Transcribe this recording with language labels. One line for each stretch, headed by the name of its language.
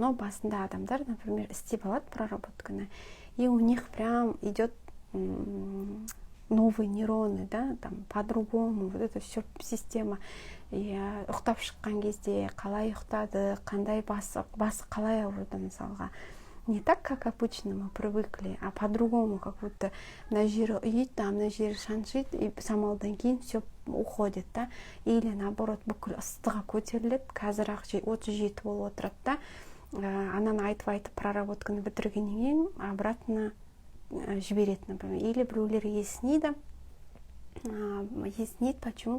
Russian: Но
Kazakh: басында адамдар,
Russian: например,
Kazakh: істеп алады
Russian: проработканы, и у них прям идет новые нейроны, да, там по-другому, вот это все система.
Kazakh: Ұйықтап шыққан кезде қалай ұйықтады, қандай басы қалай ауырды мысалға.
Russian: Не так, как обычно мы привыкли, а по-другому, как будто
Kazakh: мына жері үйит,
Russian: а
Kazakh: мына жері шаншит,
Russian: и
Kazakh: самалдан кейін
Russian: все уходит, да. Или наоборот,
Kazakh: бүкіл ыстығы көтеріледі, қазір-ақ 37 болып отырады, да. Ананы айтып проработканы бітіргеннен кейін обратно жібереді, например. Или біреулер есінейді. Есінейді,
Russian: почему?